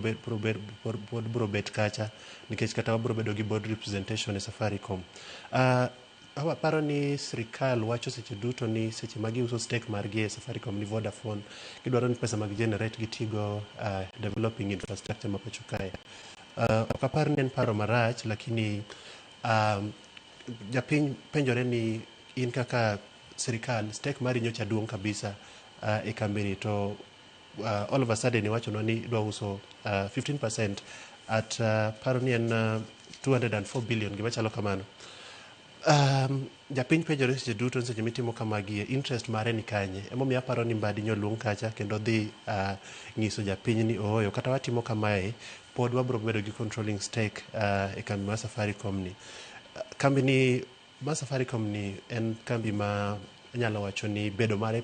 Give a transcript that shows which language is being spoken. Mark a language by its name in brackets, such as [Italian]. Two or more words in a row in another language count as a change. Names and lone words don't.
[Luo (Kenya and Tanzania)] bro bet kacha nikech kata wabro bedo gi [English] board representation [Luo (Kenya and Tanzania)] e Safaricom paro ni sirikal wacho seche duto ni seche magi uso stake margi e Safaricom ni Vodafone gidwaro ni pesa mag generate gitigo [English] developing infrastructure [Luo (Kenya and Tanzania)] ma pacho kae ok apar ni en paro marach lakini japiny penjore ni in kaka sirikal stake mari nyocha duong' kabisa e kambini to [English] all of a sudden [Luo (Kenya and Tanzania)] iwacho ni dwa uso 15% at paro ni en 204 billion gima chalo kamano japiny penjore seche duto seche mitimo kamagie interest mare ni kanye emomiyo aparo ni Mbadi nyoluong kacha kendo dhi ng'iso japiny ni ooyo kata watimo kamae pod wabro bedo gi [English] controlling stake [Luo (Kenya and Tanzania)] e kambi mar Safaricom ni kambi ni ma Safaricom ni en kambi ma anyalo wacho ni bedo mare